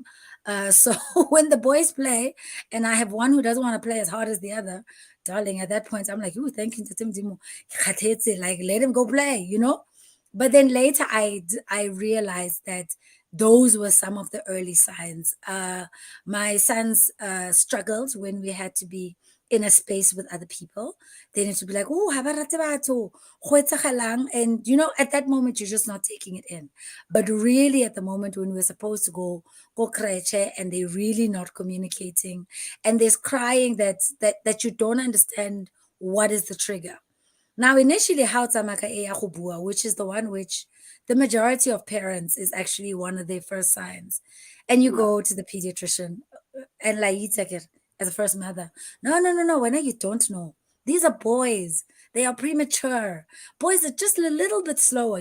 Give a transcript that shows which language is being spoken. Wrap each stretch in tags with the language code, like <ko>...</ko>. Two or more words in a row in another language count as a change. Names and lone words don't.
<en>So when the boys play, and I have one who doesn't want to play as hard as the other, darling, at that point, I'm like, "Ooh, thank you, Tatim Dimo. Like, let him go play. But then later, I realized that those were some of the early signs. My sons struggled when we had to be in a space with other people. They need to be like,</en> <tn>oh, ha ba rate batho, go etsagalang?</tn> <en>And at that moment, you're just not taking it in. But really, at the moment when we're supposed to go creche, and they're really not communicating, and there's crying that you don't understand what is the trigger.</en> <tn>Now, initially, how tsamaka e ya go bua,</tn> <en>which is the one which the majority of parents is actually one of their first signs. And you yeah, go to the pediatrician, and like you take it as a first mother. No, no, no, no. When you don't know. These are boys. They are premature. Boys are just a little bit slower.</en>